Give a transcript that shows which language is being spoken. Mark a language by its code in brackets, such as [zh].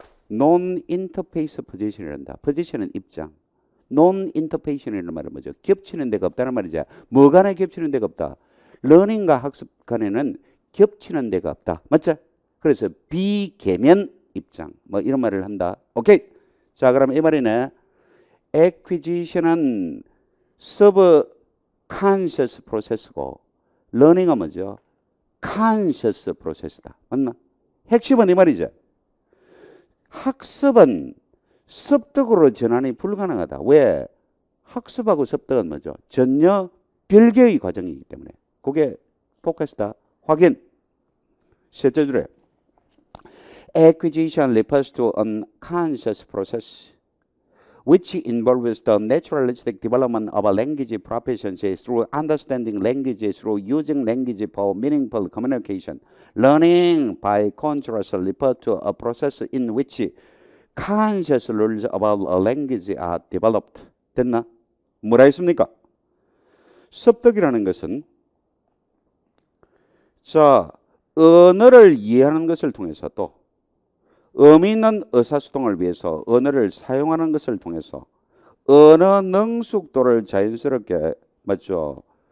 [ko] non-interface position이란다. position은 입장. non-interface이라는 말은 뭐죠? 겹치는 데가 없다는 말이죠. 뭐 간에 겹치는 데가 없다. 러닝과 학습 간에는 겹치는 데가 없다. 맞죠? 그래서 비계면 입장 뭐 이런 말을 한다. 오케이. 자, 그럼 이 말이네. acquisition은 subconscious 프로세스고 learning은 뭐죠? conscious 프로세스다. 맞나? 핵심은 이 말이죠. 학습은 습득으로 전환이 불가능하다. 왜? 학습하고 습득은 뭐죠? 전혀 별개의 과정이기 때문에. 그게 포커스다. 확인. [en] 셋째 줄에 acquisition refers to an conscious process which involves the naturalistic development of a language proficiency through understanding language, through using language for meaningful communication. Learning, by contrast, refers to a process in which conscious rules about a language are developed. [ko] 됐나? 뭐라 했습니까? 습득이라는 것은 자, 언어를 이해하는 것을 통해서 또 의미 있는 의사소통을 위해서 언어를 사용하는 것을 통해서 언어 능숙도를 자연스럽게 맞죠?